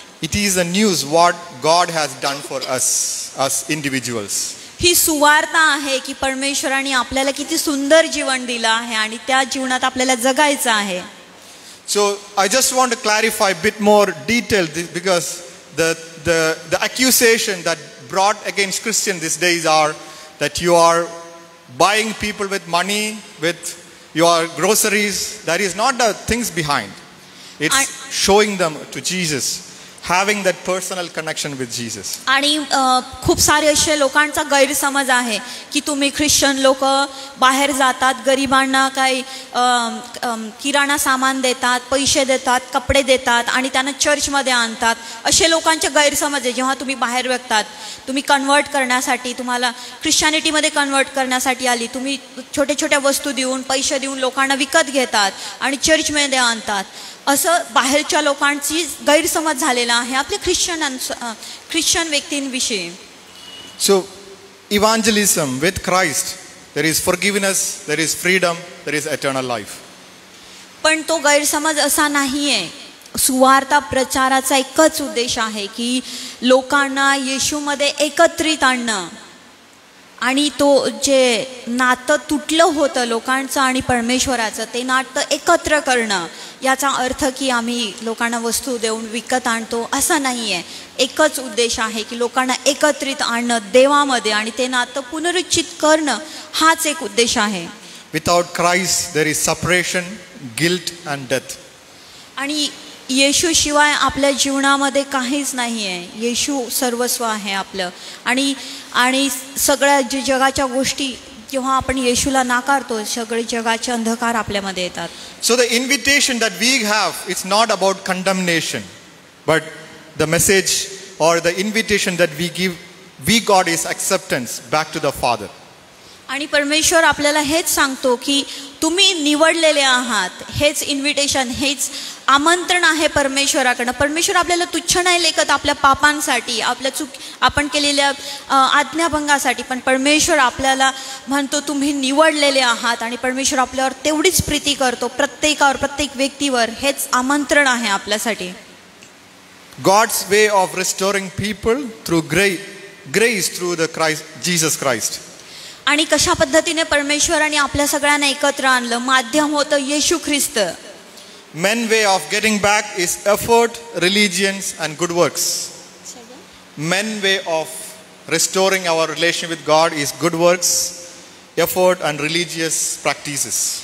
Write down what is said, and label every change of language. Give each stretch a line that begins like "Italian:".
English: It is the news what God has done for us individuals.
Marathi: ही सुवार्ता आहे की परमेश्वराने आपल्याला किती सुंदर जीवन दिलं आहे आणि त्या जीवनात आपल्याला जगायचं आहे.
English: So I just want to clarify a bit more detail, because the accusation that brought against Christians these days are that you are buying people with money, with your groceries. That is not the things behind. It's showing them to Jesus, having that personal connection with Jesus.
Marathi: आणि खूप सारे असे लोकांचा गैरसमज आहे की तुम्ही Christian लोक बाहेर जातात, गरिबांना काही किराणा सामान देतात, पैसे देतात, कपडे देतात आणि त्यांना चर्चमध्ये आणतात. असे लोकांचे गैरसमज आहे. जेव्हा तुम्ही बाहेर बघतात, तुम्ही कन्वर्ट करण्यासाठी, तुम्हाला ख्रिश्चॅनिटीमध्ये कन्वर्ट करण्यासाठी आली, तुम्ही छोट्या छोट्या वस्तू देऊन, पैसे देऊन लोकांना विकत घेतात आणि चर्चमध्ये आणतात. असं बाहेरच्या लोकांची गैरसमज झालेला आहे आपल्या Christian व्यक्तींविषयी.
English: So evangelism with Christ, there is forgiveness, there is freedom, there is eternal life.
Marathi: पण तो गैरसमज असा नाहीये. सुवार्ता प्रचाराचा एकच उद्देश आहे की लोकांना येशूमध्ये एकत्रित आणणं आणि तो जे नातं तुटलं होतं लोकांचं आणि परमेश्वराचं, ते नातं एकत्र करणं. याचा अर्थ की आम्ही लोकांना वस्तू देऊन विकत आणतो असं नाही आहे. एकच उद्देश आहे की लोकांना एकत्रित आणणं देवामध्ये आणि ते नातं पुनरुज्जीवित करणं, हाच एक उद्देश आहे.
English: Without Christ there is separation, guilt and death.
Marathi: आणि येशू शिवाय आपल्या जीवनामध्ये काहीच नाही आहे. येशू सर्वस्व आहे आपलं. आणि सगळ्या जे जगाच्या गोष्टी जेव्हा आपण येशूला नाकारतो, सगळे जगाचे अंधकार आपल्यामध्ये येतात.
English: So the invitation that we have, it's not about condemnation, but the message or the invitation that we give, we got is acceptance back to the Father.
Marathi: आणि परमेश्वर आपल्याला हेच सांगतो की तुम्ही निवडलेले आहात. हेच इन्व्हिटेशन, हेच आमंत्रण आहे परमेश्वराकडनं. परमेश्वर आपल्याला तुच्छ नाही लेखत आपल्या पापांसाठी, आपण केलेल्या आज्ञाभंगासाठी, पण परमेश्वर आपल्याला म्हणतो तुम्ही निवडलेले आहात. आणि परमेश्वर आपल्यावर तेवढीच प्रीती करतो, प्रत्येकावर, प्रत्येक व्यक्तीवर. हेच आमंत्रण आहे आपल्यासाठी.
English: God's way of restoring people through grace through the Jesus Christ.
Marathi: आणि कशा पद्धतीने परमेश्वराने आपल्या सगळ्यांना एकत्र आणलं, माध्यम होतं येशू ख्रिस्त.
English: Men way of getting back is effort, religions and good works. Men way of restoring our relation with God is good works, effort and religious practices.